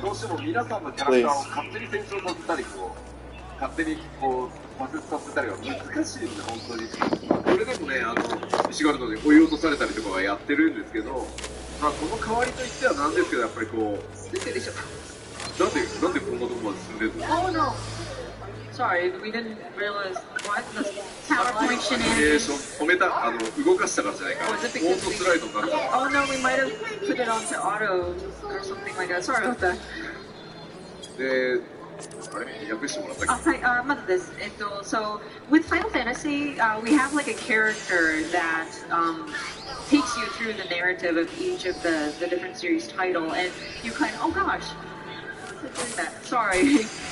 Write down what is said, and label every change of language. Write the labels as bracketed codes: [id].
[ja] どうしても皆さんのキャラクターを勝手に成長させたり勝手に挫折させたりは難しいんで、本当に。それでもね、石狩野で追い落とされたりとかはやってるんですけど、まあ、この代わりといってはなんですけど、やっぱり出てるでしょ。なんでこんなとこまで進んでるの？ [en] Oh no. Sorry, we didn't realize what the PowerPoint shenanigans. [ja] 止めた、動かしたからじゃないか。オートスライドになる。 [en] Oh no, we might have put it onto auto or something like that. Sorry about that. [ja] で、あれ訳してもらったっけ？はい、まだです。 [en] So with Final Fantasy, we have like a character that takes you through the narrative of each of the different series title, and you kind of, oh gosh, sorry.